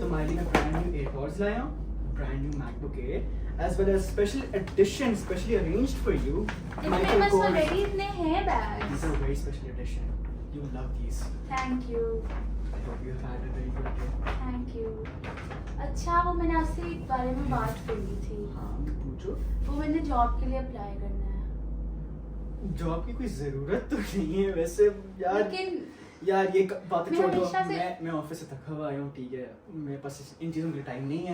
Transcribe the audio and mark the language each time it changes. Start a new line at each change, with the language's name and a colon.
Hindi: तुम्हारे लिए मैं
English: brand new AirPods
Hindi: लाया हूँ,
English: brand new MacBook Air, as well as special edition, specially arranged for you.
Hindi: मेरे पास ऑलरेडी इतने हैं bags.
English: These are very special edition. You will love these. Thank you, I hope you have had a very good day. Thank you.
Hindi: अच्छा, वो मैंने आपसे एक बारे में बात करनी थी। हाँ, पूछो। वो मैंने जॉब के लिए अप्लाई करना है। जॉब की कोई जरूरत तो नहीं है वैसे यार। लेकिन यार ये बात मैं छोड़ दो। हमेशा से- मैं ऑफिस से थका हुआ आया हूँ, ठीक है, मेरे पास इन चीज़ों के लिए टाइम नहीं है।